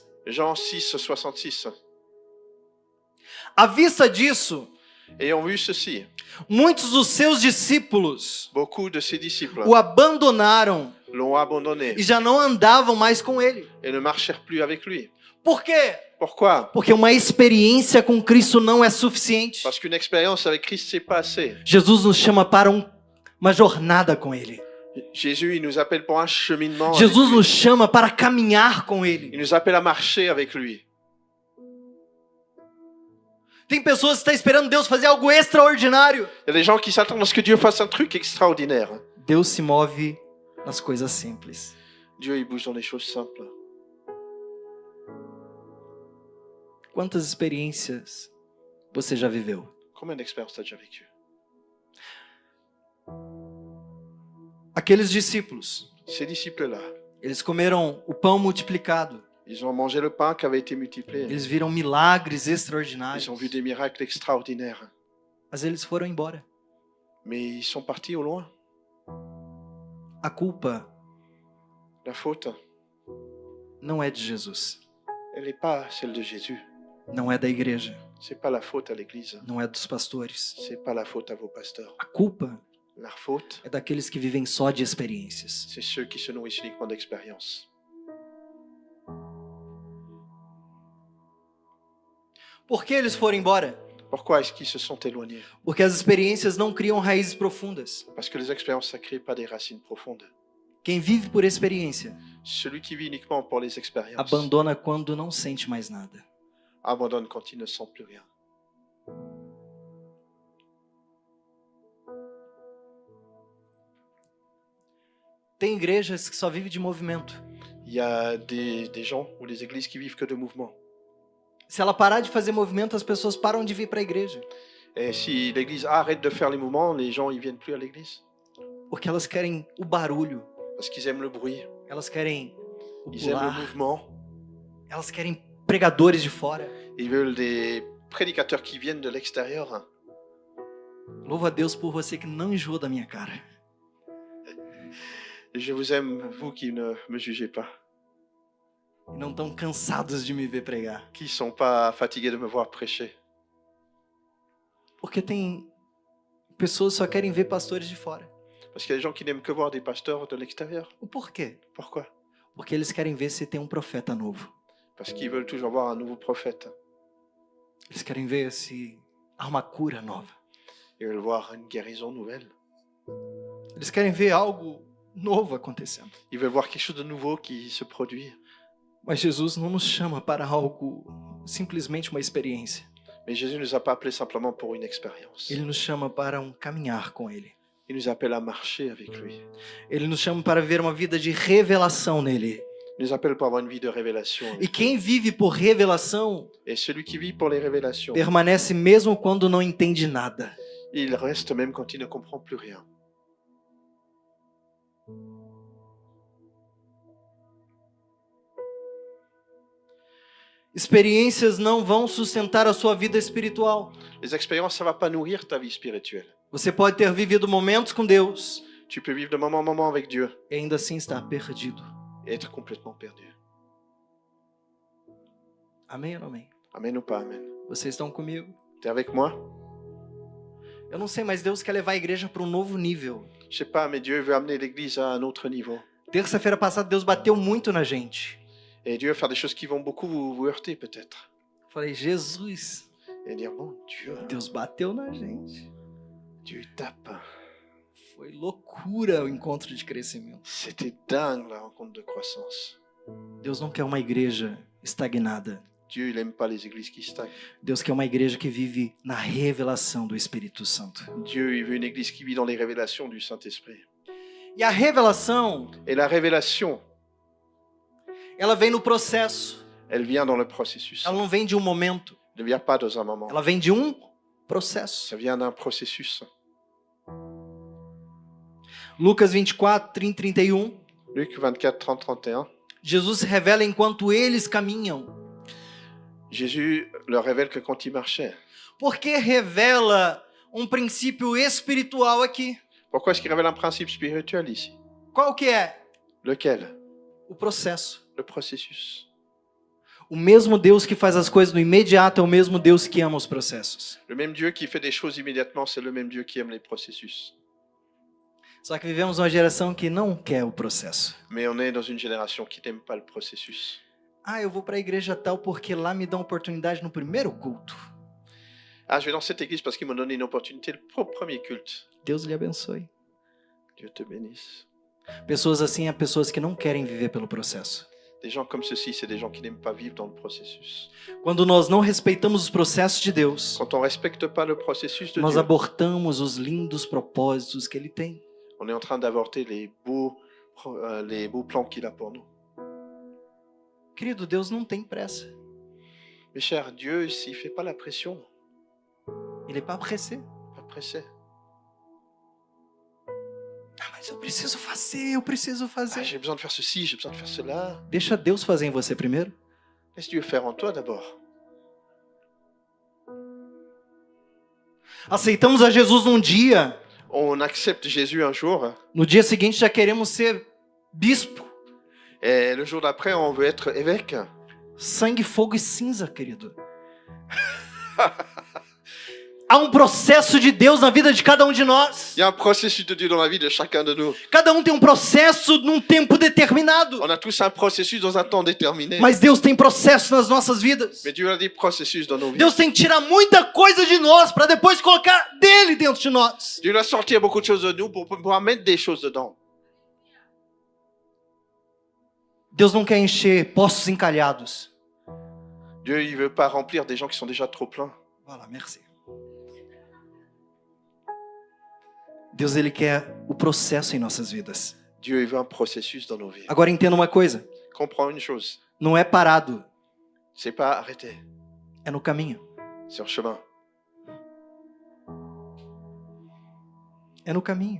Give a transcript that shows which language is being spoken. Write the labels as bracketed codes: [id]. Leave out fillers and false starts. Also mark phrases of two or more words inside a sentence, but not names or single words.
[fr] Jean 6, 66. [pt] À vista disso, [fr] Ayant vu ceci, [pt] muitos dos seus discípulos [fr] beaucoup de ses disciples [pt] o abandonaram [fr] l'ont abandonné [pt] e já não andavam mais com ele. [fr] et ne marchèrent plus avec lui. [pt] Por quê? [fr] Pourquoi? [pt] Porque uma experiência com Cristo não é suficiente. [fr] Parce qu'une expérience avec Christ, c'est pas assez. [pt] Jesus nos chama para uma jornada com ele. [fr] Jésus, il nous appelle pour un cheminement. avec Jesus lui. [pt] nos chama para caminhar com ele. [fr] Il nous appelle à marcher avec lui. [pt] Tem pessoas que estão esperando Deus fazer algo extraordinário. [fr] Il y a des gens qui s'attendent à ce que Dieu fasse un truc extraordinaire. [pt] Deus se move nas coisas simples. [fr] Dieu, il bouge dans les choses simples. [pt] Quantas experiências você já viveu? [fr] Combien d'expériences tu as déjà vécu? [pt] Aqueles discípulos, [fr] Ces disciples-là, [pt] eles comeram o pão multiplicado. [fr] ils ont mangé le pain qui avait été multiplié. [pt] Eles viram milagres [fr] Ils [pt] extraordinários. [fr] ont vu des miracles extraordinaires. [pt] Mas eles foram embora. [fr] Mais ils sont partis au loin. [pt] A culpa [fr] La faute, [pt] não é de Jesus. [fr] elle n'est pas celle de Jésus. [pt] Não é da igreja. [fr] C'est pas la faute à l'église. [pt] Não é dos pastores. [fr] C'est pas la faute à vos pasteurs. [pt] A culpa [fr] La faute, [pt] é daqueles que vivem só de experiências. [fr] c'est ceux qui se nourrissent uniquement d'expérience. [pt] Por que eles foram embora? [fr] Pourquoi est-ce qu'ils se sont éloignés? [pt] Porque as experiências não criam raízes profundas. [fr] Parce que les expériences, ça ne crée pas des racines profondes. [pt] Quem vive por experiência [fr] Celui qui vit uniquement pour les expériences [pt] abandona quando não sente mais nada. [fr] abandonne quand il ne sent plus rien. [pt] Tem igrejas que só vivem de movimento. [fr] Il y a des gens ou des églises qui vivent que de mouvements. [pt] Se ela parar de fazer movimento, as pessoas param de vir para a igreja. [fr] Et si l'église arrête de faire les mouvements, les gens ils viennent plus à l'église. [pt] Porque elas querem o barulho, [fr] Parce qu'ils aiment le bruit, [pt] elas querem o [fr] ils aiment le [pt] pular, [fr] mouvement. [pt] elas querem pregadores de fora. [fr] Ils veulent des prédicateurs qui viennent de l'extérieur. [pt] Louvo a Deus por você que não enjoa da minha cara. [fr] Je vous aime, vous qui ne me jugez pas, [pt] E não estão cansados de me ver pregar. [fr] qui ne sont pas fatigués de me voir prêcher. [pt] Porque tem pessoas que só querem ver pastores de fora. [fr] Parce qu'il y a des gens qui n'aiment que voir des pasteurs de l'extérieur. [pt] O porquê? [fr] Pourquoi? [pt] Porque eles querem ver se tem um profeta novo. [fr] Parce qu'ils veulent toujours voir un nouveau prophète. [pt] Eles querem ver se há uma cura nova. [fr] Ils veulent voir une guérison nouvelle. [pt] Eles querem ver algo novo acontecendo. [fr] Ils veulent voir quelque chose de nouveau qui se produit. [pt] Mas Jesus não nos chama para algo, simplesmente uma experiência. [fr] Mais Jésus ne nous a pas appelés simplement pour une expérience. [pt] Ele nos chama para caminhar com Ele. [fr] Il nous appelle à marcher avec lui. [pt] Ele nos chama para viver uma vida de revelação nele. [fr] Il nous appelle pour avoir une vie de révélation. avec [pt] E [fr] lui. [pt] quem vive por revelação [fr] Et celui qui vit pour les révélations, [pt] permanece mesmo quando não entende nada. [fr] il reste même quand il ne comprend plus rien. [pt] Experiências não vão sustentar a sua vida espiritual. [fr] Les expériences, ça ne va pas nourrir ta vie spirituelle. [pt] Você pode ter vivido momentos com Deus [fr] Tu peux vivre de moment en moment avec Dieu [pt] e ainda assim estar perdido. [fr] et être complètement perdu. [pt] Amém ou não amém? [fr] Amen ou pas amen? [pt] Vocês estão comigo? [fr] T'es avec moi? [pt] Eu não sei, mas Deus quer levar a igreja para um novo nível. [fr] Je sais pas, mais Dieu veut amener l'église à un autre niveau. [pt] Terça-feira passada, Deus bateu muito na gente. [fr] Et Dieu va faire des choses qui vont beaucoup vous heurter peut-être. [pt] Falei, Jesus, [fr] Et dire, bon, Dieu, [pt] Deus bateu na gente. [fr] Dieu tape. [pt] Foi loucura o encontro de crescimento. [fr] C'était dingue la rencontre de croissance. [pt] Deus não quer uma igreja estagnada. [fr] Dieu, il n'aime pas les églises qui stagnent. [pt] Deus quer uma igreja que vive na revelação do Espírito Santo. [fr] Dieu, il veut une église qui vit dans les révélations du Saint-Esprit. [pt] E a revelação, [fr] Et la révélation, [pt] ela vem no processo. [fr] elle vient dans le processus. [pt] Ela não vem de um momento. [fr] Elle ne vient pas dans un moment. [pt] Ela vem de um processo. [fr] Ça vient d'un processus. [pt] Lucas 24, 30, 31. [fr] Luc 24, 30, 31. [pt] Jesus se revela enquanto eles caminham. [fr] Jésus leur révèle que quand il marchait. [pt] Porque revela princípio espiritual aqui. [fr] Pourquoi est-ce qu'il révèle un principe spirituel ici? [pt] Qual que é? [fr] Lequel? [pt] O processo. [fr] Le processus. [pt] O mesmo Deus que faz as coisas no imediato é o mesmo Deus que ama os processos. [fr] Le même Dieu qui fait des choses immédiatement, c'est le même Dieu qui aime les processus. [pt] Só que vivemos uma geração que não quer o processo. [fr] Mais on est dans une génération qui n'aime pas le processus. [pt] Ah, eu vou para a igreja tal porque lá me dão oportunidade no primeiro culto. [fr] Ah, je vais dans cette église parce qu'ils m'ont donné une opportunité le premier culte. [pt] Deus lhe abençoe. [fr] Dieu te bénisse. [pt] Pessoas assim são pessoas que não querem viver pelo processo. [fr] Des gens comme ceux-ci, c'est des gens qui n'aiment pas vivre dans le processus. [pt] Quando nós não respeitamos os processos de Deus, [fr] Quand on ne respecte pas le processus de [pt] nós [fr] Dieu, [pt] abortamos os lindos propósitos que Ele tem. [fr] on est en train d'avorter les beaux plans qu'il a pour nous. [pt] Querido, Deus não tem pressa. [fr] Mes chers, Dieu, il ne fait pas la pression, Ele n'est pas pressé. pas pressé. [pt] Ah, mas eu preciso fazer. [fr] Ah, j'ai besoin de faire ceci, j'ai besoin de faire cela. [pt] Deixa Deus fazer em você primeiro. [fr] Laisse Dieu faire en toi d'abord. [pt] Aceitamos a Jesus num dia, [fr] On accepte Jésus un jour, [pt] no dia seguinte já queremos ser bispo. [fr] et le jour d'après, on veut être évêque. [pt] Sangue, fogo e cinza, querido. Há processo de Deus na vida de cada um de nós. [fr] Il y a un processus de Dieu dans la vie de chacun de nous. [pt] Cada um tem processo num tempo determinado. [fr] On a tous un processus dans un temps déterminé. [pt] Mas Deus tem processo nas nossas vidas. [fr] Mais Dieu a des processus dans nos vies. [pt] Deus tem que tirar muita coisa de nós para depois colocar dele dentro de nós. [fr] Dieu doit sortir beaucoup de choses de nous pour pouvoir mettre des choses dedans. [pt] Deus não quer encher poços encalhados. [fr] Dieu, il veut pas remplir des gens qui sont déjà trop pleins. Voilà, merci. [pt] Deus, ele quer o processo em nossas vidas. [fr] Dieu, il veut un processus dans nos vies. [pt] Agora entenda uma coisa, [fr] Comprends une chose, [pt] não é parado, [fr] c'est pas arrêter, [pt] é no caminho. [fr] c'est en chemin. [pt] É no caminho.